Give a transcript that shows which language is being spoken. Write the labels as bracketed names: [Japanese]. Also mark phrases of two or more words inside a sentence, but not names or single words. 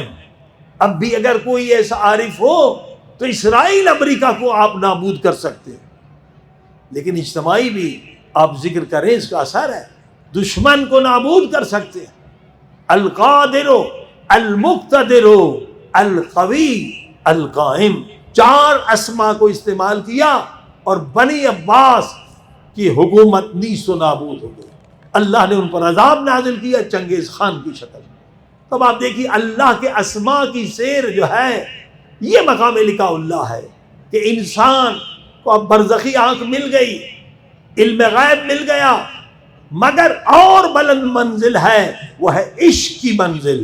[Urdu] اب بھی اگر کوئی ایسا عارف ہو تو اسرائیل امریکہ کو آپ نابود کر سکتے ہیں، لیکن اجتماعی بھی آپ ذکر کریں، اس کا اثر ہے. دشمن کو نابود کر سکتے ہیں. [Arabic] القادر المقتدر القوی القائم، [Urdu] 4 اسما کو استعمال کیا اور بنی عباس کی حکومت نیست و نابود ہو گئی. اللہ نے ان پر عذاب نازل کیا چنگیز خان کی شکل. تب آپ دیکھیے اللہ کے اسما کی سیر جو ہے یہ مقام لقاء اللہ ہے کہ انسان کو اب برزخی آنکھ مل گئی، علم غیب مل گیا، مگر اور بلند منزل ہے، وہ ہے عشق کی منزل.